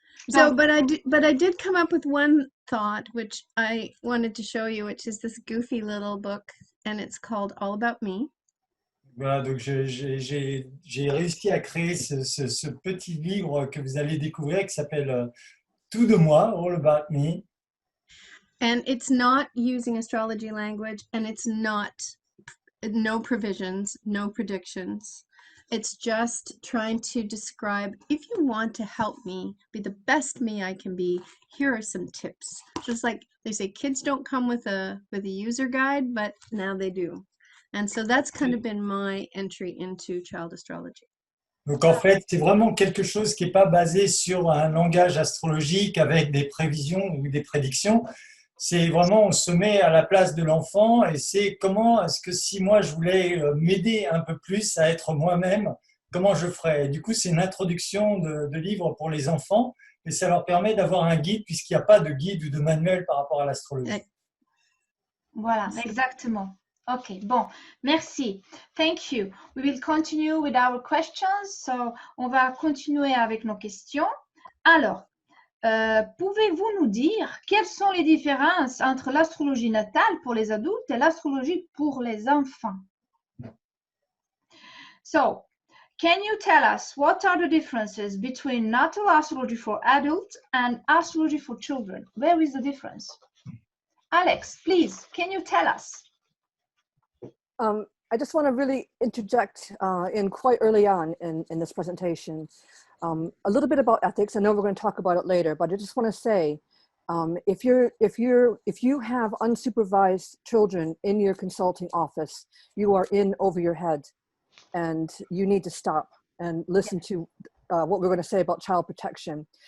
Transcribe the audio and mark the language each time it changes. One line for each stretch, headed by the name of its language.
English: So, but I did come up with one thought which I wanted to show you, which is this goofy little book, and it's called All About Me.
French: Voilà, donc j'ai réussi à créer ce petit livre que vous allez découvrir qui s'appelle Tout de moi, All About Me.
English: And it's not using astrology language, and it's no provisions, no predictions. It's just trying to describe, if you want to help me be the best me I can be, here are some tips. Just like they say, kids don't come with a user guide, but now they do. And so that's kind of been my entry into child astrology.
French: Donc en fait, c'est vraiment quelque chose qui n'est pas basé sur un langage astrologique avec des prévisions ou des prédictions. C'est vraiment, on se met à la place de l'enfant et c'est comment est-ce que si moi je voulais m'aider un peu plus à être moi-même, comment je ferais. Et du coup, c'est une introduction de livre pour les enfants et ça leur permet d'avoir un guide puisqu'il n'y a pas de guide ou de manuel par rapport à l'astrologie. Voilà, exactement. OK, bon, merci.
English: Thank you. We will continue with our questions.
French: So, on va continuer avec nos questions. Alors, pouvez-vous nous dire quelles sont les différences entre l'astrologie natale pour les adultes et l'astrologie pour les enfants?
English: So, can you tell us what are the differences between natal astrology for adults and astrology for children? Where is the difference? Alex, please, can you tell us? I just want to really interject in quite early on in this presentation a little bit about ethics. I know we're going to talk about it later, but I just want to say if you have unsupervised children in your consulting office, you are in over your head, and you need to stop and listen to what we're going to say about child protection.